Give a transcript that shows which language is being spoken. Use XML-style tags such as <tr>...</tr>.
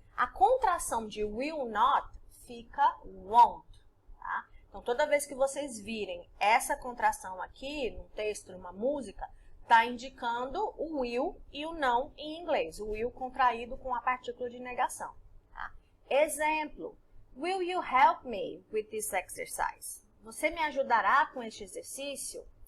<pt>A contração de will not fica won't, tá? Então, toda vez que vocês virem essa contração aqui, num texto, numa música, está indicando o will e o não em inglês. O will contraído com a partícula de negação, tá? Exemplo.</pt> <en>Will you help me with this exercise?</en> <pt>Você me ajudará com este exercício?</pt>